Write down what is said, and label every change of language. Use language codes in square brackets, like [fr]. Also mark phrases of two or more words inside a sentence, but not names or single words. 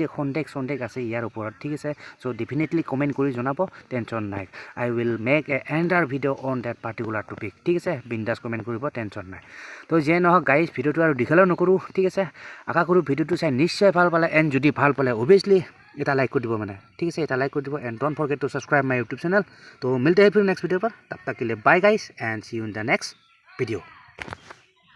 [as] সন্দেহ আছে ইয়াৰ ওপৰত ঠিক আছে চ' ডেফিনেটলি কমেণ্ট কৰি জনাব টেনশ্যন নাই [en] I will make another video on that particular topic [as] ঠিক আছে বিন্দাছ কমেণ্ট কৰিব টেনশ্যন নাই তো যিয়ে নহওক গাইজ ভিডিঅ'টো আৰু দীঘলো নকৰোঁ ঠিক আছে আশা কৰোঁ ভিডিঅ'টো চাই নিশ্চয় ভাল পালে এণ্ড যদি ভাল পালে অভিয়াছলি এটা লাইক কৰি দিব মানে ঠিক আছে এটা লাইক কৰি দিব এণ্ড [en] don't forget to subscribe my YouTube channel [as] তো [hi] मिलते हैं फिर [en] next video [hi] पर तब तक के लिए [en] bye guys and see you in the next video